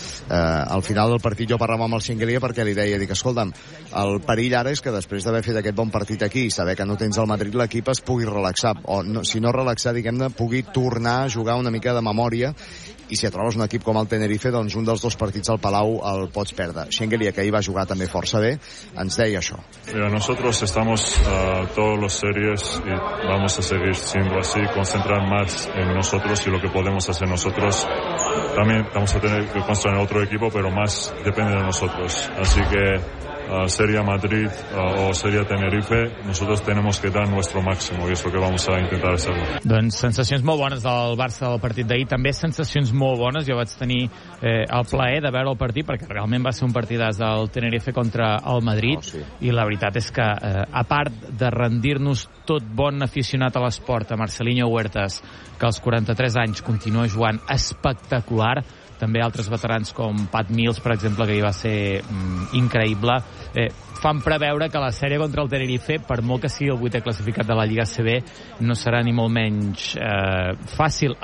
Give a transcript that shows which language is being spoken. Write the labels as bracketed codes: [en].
[ca] Al final del partit jo parlava amb el Xinguelia perquè li deia, dic, escolta'm, el perill ara és que després d'haver fet aquest bon partit aquí i saber que no tens el Madrid, l'equip es pugui relaxar, o no, si no relaxar, diguem-ne, pugui tornar a jugar una mica de memòria, i si et trobes un equip com el Tenerife, doncs un dels dos partits al Palau el pots perdre. Xinguelia, que ahir va jugar també força bé, ens deia això. [es] Mira, nosotros estamos a todos los series y vamos a seguir siendo así, concentrar más en nosotros y lo que podemos hacer nosotros. También vamos a tener que concentrar en otro equipo, pero más depende de nosotros. Así que sería Madrid o sería Tenerife, nosotros tenemos que dar nuestro máximo y es lo que vamos a intentar hacer. [ca] Doncs sensacions molt bones del Barça del partit d'ahir, també sensacions molt bones. Jo vaig tenir el plaer de veure el partit, perquè realment va ser un partidàs del Tenerife contra el Madrid, i la veritat és que, a part de rendir-nos tot bon aficionat a l'esport a Marcelinho Huertas, que als 43 anys continua jugant espectacular, també altres veterans com Pat Mills, per exemple, que hi va ser increïble, fan preveure que la sèrie contra el Tenerife, per molt que sigui el vuitè classificat de la Lliga CB, no serà ni molt menys fàcil.